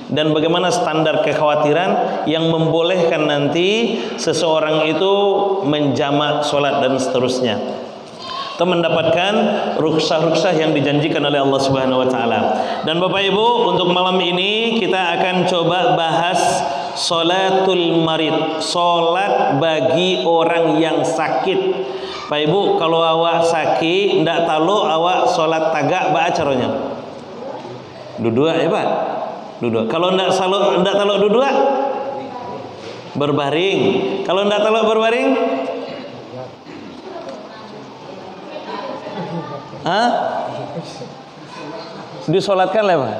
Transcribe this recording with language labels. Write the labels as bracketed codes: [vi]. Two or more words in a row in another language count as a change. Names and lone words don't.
[id] Dan bagaimana standar kekhawatiran yang membolehkan nanti seseorang itu menjamak solat dan seterusnya, atau mendapatkan rukhsah-rukhsah yang dijanjikan oleh Allah [ar] Subhanahu wa taala. [id] Dan Bapak Ibu, untuk malam ini kita akan coba bahas [ar] salatul marid, [id] salat bagi orang yang sakit. [min] Pak Ibu, kalau awak sakit ndak tahu awak salat tagak ba caranya? [id] Duduk ya, Pak. Duduk. Kalau ndak tahu duduk, berbaring. Kalau ndak tahu berbaring, disolatkan lah, Pak.